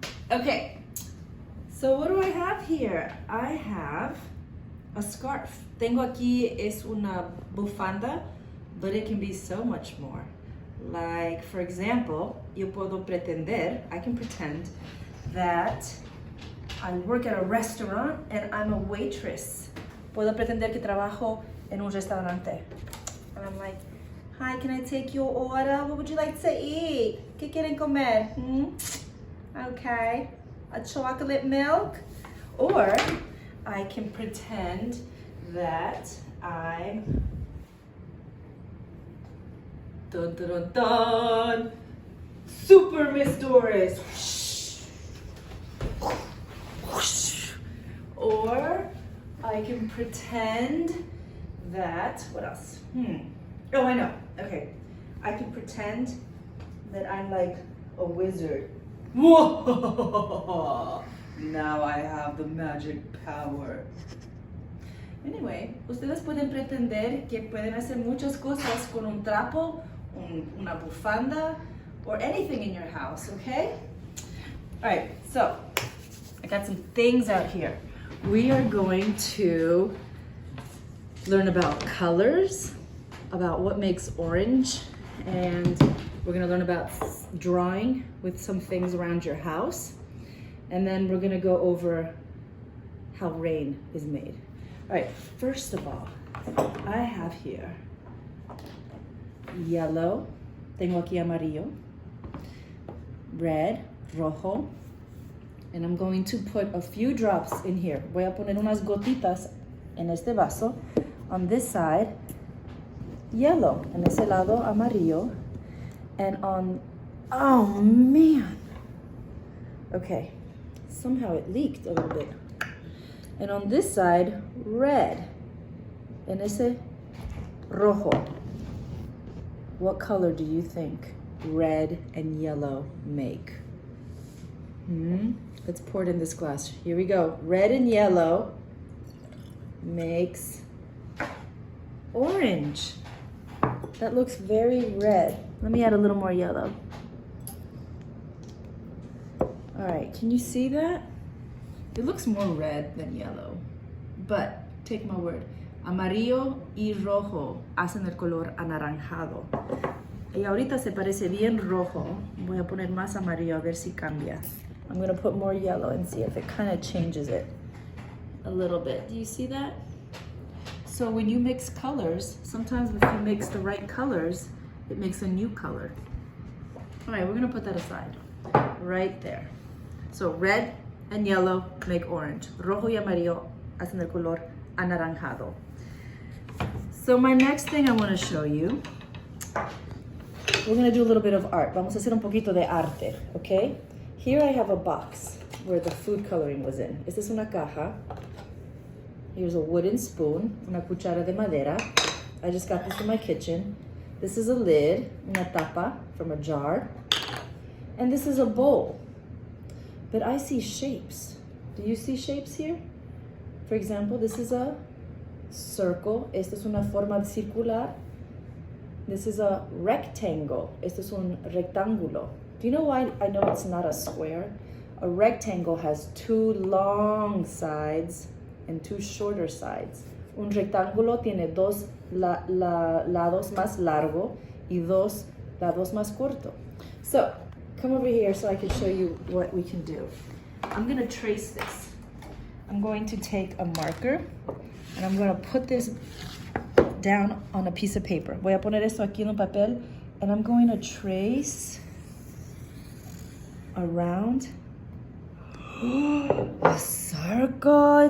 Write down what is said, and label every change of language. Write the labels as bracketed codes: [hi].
[en] Okay, so what do I have here? I have a scarf. [es] Tengo aquí es una bufanda, [en] but it can be so much more. Like, for example, [es] yo puedo pretender, [en] I can pretend that I work at a restaurant and I'm a waitress. [es] Puedo pretender que trabajo en un restaurante. [en] And I'm like, hi, can I take your order? What would you like to eat? [es] ¿Qué quieren comer? [en] Okay, a chocolate milk? Or I can pretend that I'm dun dun dun dun Super Miss Doris. Or I can pretend that, what else? Oh, I know. Okay. I can pretend that I'm like a wizard. Whoa! Now I have the magic power. [es] Anyway, ustedes pueden pretender que pueden hacer muchas cosas con un trapo, una bufanda, [en] or anything in your house, okay? All right, so I got some things out here. We are going to learn about colors, about what makes orange, and we're gonna learn about drawing with some things around your house. And then we're gonna go over how rain is made. All right, first of all, I have here yellow, [es] tengo aquí amarillo, [en] red, rojo, and I'm going to put a few drops in here. [es] Voy a poner unas gotitas en este vaso. [en] On this side, yellow, [es] en ese lado amarillo, [en] and on, oh man, okay, somehow it leaked a little bit. And on this side, red, [es] en ese rojo. [en] What color do you think red and yellow make? Let's pour it in this glass. Here we go. Red and yellow makes orange. That looks very red. Let me add a little more yellow. All right, can you see that? It looks more red than yellow, but take my word. [es] Amarillo y rojo hacen el color anaranjado. Y ahorita se parece bien rojo. Voy a poner más amarillo a ver si cambia. [en] I'm gonna put more yellow and see if it kind of changes it a little bit. Do you see that? So when you mix colors, sometimes if you mix the right colors, it makes a new color. All right, we're gonna put that aside, right there. So red and yellow make orange. [es] Rojo y amarillo hacen el color anaranjado. [en] So my next thing I wanna show you, we're gonna do a little bit of art. [es] Vamos a hacer un poquito de arte, [en] okay? Here I have a box where the food coloring was in. [es] Esta es una caja. [en] Here's a wooden spoon, [es] una cuchara de madera. [en] I just got this from my kitchen. This is a lid, [es] una tapa [en] from a jar. And this is a bowl. But I see shapes. Do you see shapes here? For example, this is a circle. [es] Esta es una forma circular. [en] This is a rectangle. [es] Este es un rectángulo. [en] Do you know why I know it's not a square? A rectangle has two long sides and two shorter sides. [es] Un rectángulo tiene dos lados más largo y dos lados más corto. [en] So, come over here so I can show you what we can do. I'm gonna trace this. I'm going to take a marker and I'm gonna put this down on a piece of paper. [es] Voy a poner esto aquí en un papel [en] and I'm going to trace around a circle.